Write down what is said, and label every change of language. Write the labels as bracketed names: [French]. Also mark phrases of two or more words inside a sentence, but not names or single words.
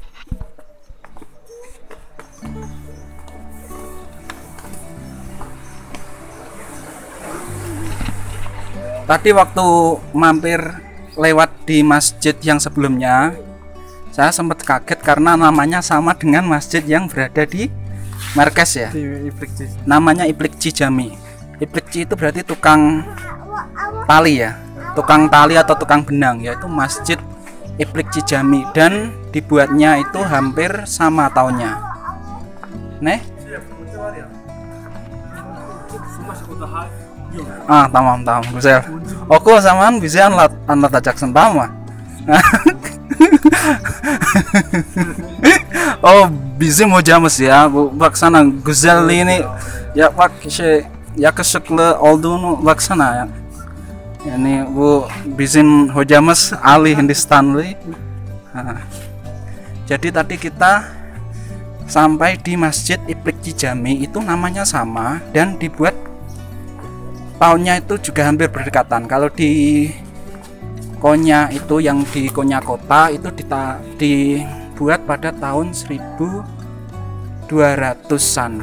[Indonesian] Tadi waktu mampir lewat di masjid yang sebelumnya, saya sempat kaget karena namanya sama dengan masjid yang berada di Markas ya. Namanya Iplikci Jami. Iplikci itu berarti tukang tali ya, tukang tali atau tukang benang, yaitu Masjid Iplikci Jami, dan dibuatnya itu hampir sama tahunnya. Nih? [Turkish] Tamam güzel. Oku zaman bize anlatacaksın, tamam mı? Oh, bizim hocamız ya. Bu baksana güzelliğini ya, bak yakışıklı olduğunu baksana ya. Yani bu bizim hocamız Ali Hindistanlı. [Indonesian] Jadi tadi kita sampai di Masjid Iplikci Jami, itu namanya sama dan dibuat tahunnya itu juga hampir berdekatan. Kalau di Konya itu, yang di Konya kota itu dibuat pada tahun 1200-an.